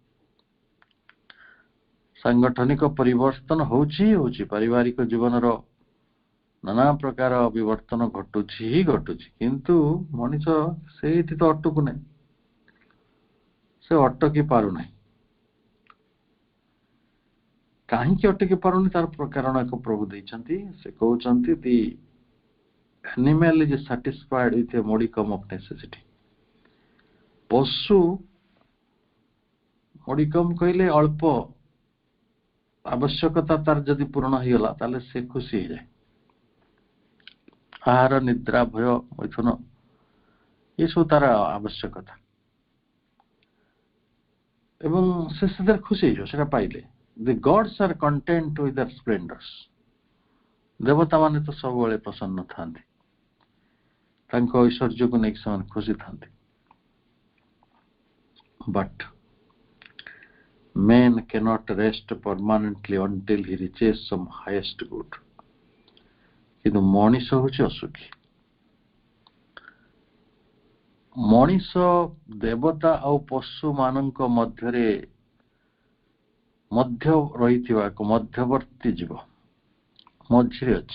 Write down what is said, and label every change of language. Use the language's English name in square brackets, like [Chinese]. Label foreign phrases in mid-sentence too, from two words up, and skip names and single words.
[Odia] ସାଂଗଠନିକ ପରିବର୍ତ୍ତନ ହଉଛି ହିଁ ହଉଛି, ପାରିବାରିକ ଜୀବନର ନାନା ପ୍ରକାର ବିବର୍ତ୍ତନ ଘଟୁଛି ହିଁ ଘଟୁଛି। କିନ୍ତୁ ମଣିଷ ସେଇଠି ତ ଅଟକୁ ନାହିଁ, ସେ ଅଟକି ପାରୁନାହିଁ। କାହିଁକି ଅଟକି ପାରୁନି ତାର କାରଣ ଏକ ପ୍ରଭୁ ଦେଇଛନ୍ତି। ସେ କହୁଛନ୍ତି [English] ଦି animal is satisfied with a modicum of necessity. [Odia] ପଶୁ modicum କହିଲେ ଅଳ୍ପ ଆବଶ୍ୟକତା ତାର ଯଦି ପୂରଣ ହେଇଗଲା ତାହେଲେ ସେ ଖୁସି ହେଇଯାଏ। ଆହାର, ନିଦ୍ରା, ଭୟ, ମୈଥୁନ ଏସବୁ ତାର ଆବଶ୍ୟକତା, ଏବଂ ସେ ସେଥିରେ ଖୁସି ହେଇଯିବ ସେଟା ପାଇଲେ। [English] The gods are content with their splendors. [Odia] ଦେବତା ମାନେ ତ ସବୁବେଳେ ପ୍ରସନ୍ନ ଥାନ୍ତି, ତାଙ୍କ ଐଶ୍ୱର୍ଯ୍ୟକୁ ନେଇକି ସେମାନେ ଖୁସି ଥାନ୍ତି। [English] But man cannot rest permanently until he reaches some highest good. [Odia] କିନ୍ତୁ ମଣିଷ ହଉଛି ଅସୁଖୀ। ମଣିଷ ଦେବତା ଆଉ ପଶୁ ମାନଙ୍କ ମଧ୍ୟରେ ମଧ୍ୟ ରହିଥିବା ଏକ ମଧ୍ୟବର୍ତ୍ତୀ ଜୀବ, ମଝିରେ ଅଛି।